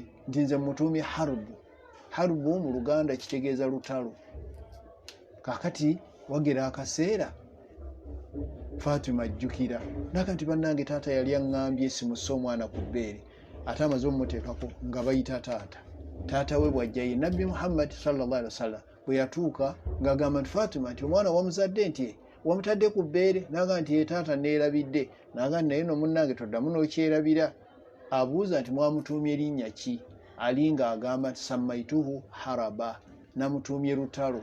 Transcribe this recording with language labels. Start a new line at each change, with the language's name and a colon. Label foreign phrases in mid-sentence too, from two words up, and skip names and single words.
Ganda: Nti nze mutuumye Harubu. Harubu mu Luganda kitegeeza lutalo. Kakati wagera akaseera Fatima ajjukira naga nti bannange taata yali aŋŋambye simusse omwana ku bbeere, ate amaze omumuteekako nga bayita taata. Taata we bw'ajja ye Nabbi Muhammad
Arabic: صلى الله عليه وسلم
Ganda: bwe yatuuka ng'agamba nti Fatima nti omwana wamuzadde nti wamutadde ku bbeere, naga nti ye taata neerabidde. Naga naye no munnange toddamu n'okyerabira. Abuuza nti mwamutuumye linnya ki? Ali ng'agamba nti sammaituhu Haraba, namutuumye lutalo.